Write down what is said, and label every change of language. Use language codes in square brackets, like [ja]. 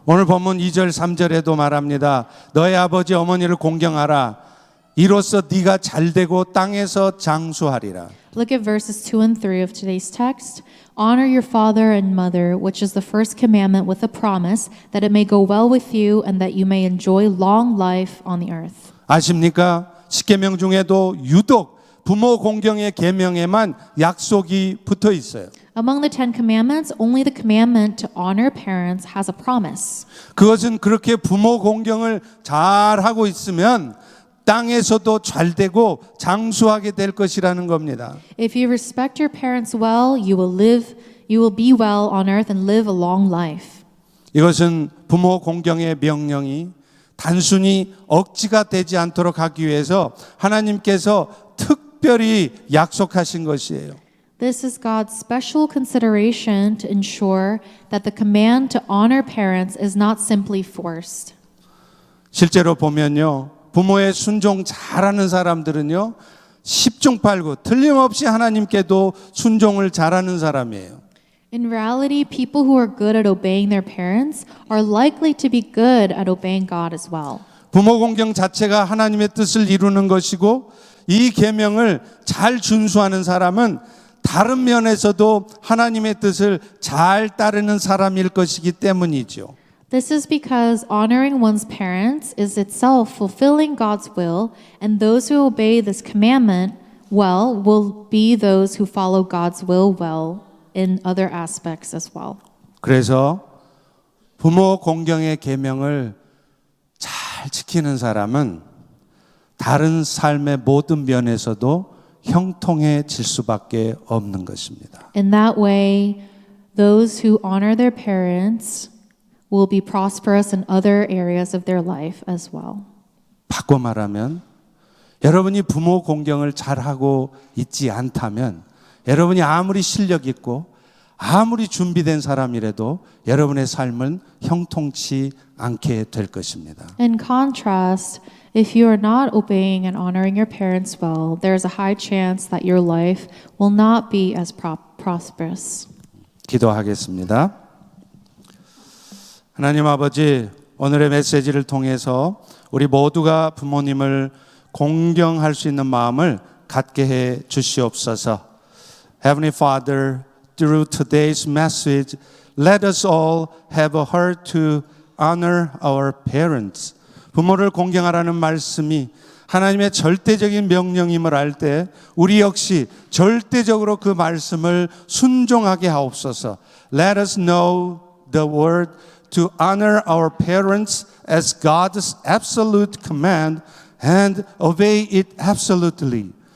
[ko] 오늘 본문 2절 3절에도 말합니다. 너의 아버지 어머니를 공경하라. 이로써 네가 잘되고 땅에서 장수하리라. [en] Look at verses 2 and 3 of today's text. Honor your father and mother, which is the first commandment with a promise that it may go well with you and that you may enjoy long life on the earth. [ko] 아십니까? 십계명 중에도 유독 부모 공경의 계명에만 약속이 붙어 있어요. [en] Among the 10 commandments, only the commandment to honor parents has a promise. [ko] 그것은 그렇게 부모 공경을 잘 하고 있으면 땅에서도 잘 되고 장수하게 될 것이라는 겁니다. [en] If you respect your parents well, you will be well on earth and live a long life. [ko] 이것은 부모 공경의 명령이 단순히 억지가 되지 않도록 하기 위해서 하나님께서 특별히 약속하신 것이에요. [en] This is God's special consideration to ensure that the command to honor parents is not simply forced. [ko] 실제로 보면요, 부모의 순종 잘하는 사람들은요, 10중 8구 틀림없이 하나님께도 순종을 잘하는 사람이에요. [en] In reality, people who are good at obeying their parents are likely to be good at obeying God as well. [ko] 부모 공경 자체가 하나님의 뜻을 이루는 것이고 이 계명을 잘 준수하는 사람은 다른 면에서도 하나님의 뜻을 잘 따르는 사람일 것이기 때문이죠. [en] This is because honoring one's parents is itself fulfilling God's will, and those who obey this commandment well will be those who follow God's will well in other aspects as well. [ko] 그래서 부모 공경의 계명을 잘 지키는 사람은 다른 삶의 모든 면에서도 형통해질 수밖에 없는 것입니다. [en] In that way, those who honor their parents will be prosperous in other areas of their life as well. [ko] 바꿔 말하면 여러분이 부모 공경을 잘하고 있지 않다면 여러분이 아무리 실력 있고 아무리 준비된 사람이라도 여러분의 삶은 형통치 않게 될 것입니다. [en] In contrast, if you are not obeying and honoring your parents well, there is a high chance that your life will not be as prosperous. [ko] 기도하겠습니다. 하나님 아버지, 오늘의 메시지를 통해서 우리 모두가 부모님을 공경할 수 있는 마음을 갖게 해 주시옵소서. [en] Heavenly Father, through today's message, let us all have a heart to honor our parents. [ko] 부모를 공경하라는 말씀이 하나님의 절대적인 명령임을 알 때 우리 역시 절대적으로 그 말씀을 순종하게 하옵소서. [en] Let us know the word to honor our parents as God's absolute command and obey it absolutely.